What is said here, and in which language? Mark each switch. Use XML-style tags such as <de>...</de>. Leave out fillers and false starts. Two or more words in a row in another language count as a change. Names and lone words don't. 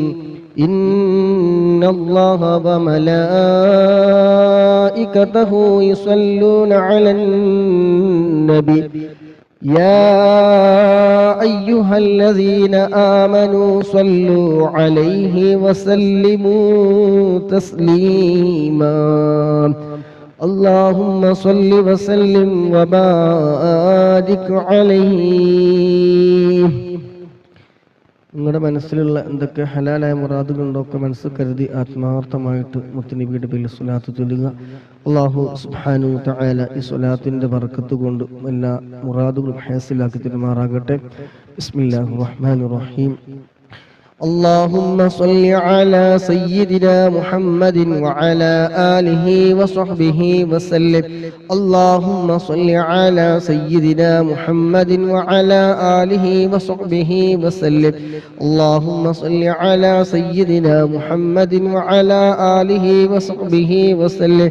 <ar>إن الله وملائكته يصلون على النبي يا أيها الذين آمنوا صلوا عليه وسلموا تسليما. اللهم صل وسلم وبارك عليه.</ar> <ml>നിങ്ങളുടെ മനസ്സിലുള്ള എന്തൊക്കെ ഹലാലായ മുറാദുകളുണ്ടൊക്കെ മനസ്സിൽ കരുതി ആത്മാർത്ഥമായിട്ട് മുത്തുനബിയുടെ പേരിൽ സ്വലാത്ത് ചൊല്ലുക.</ml> <ar>الله سبحانه وتعالى</ar> <ml>ഈ സ്വലാത്തിന്റെ ബർക്കത്ത് കൊണ്ട് എല്ലാ മുറാദുകളും ഹാസിലാക്കി തരുമാറാകട്ടെ.</ml> <ar>بسم الله الرحمن الرحيم. اللهم صل على سيدنا محمد وعلى آله وصحبه وسلم. اللهم صل على سيدنا محمد وعلى آله وصحبه وسلم. اللهم صل على سيدنا محمد وعلى آله وصحبه وسلم.</ar>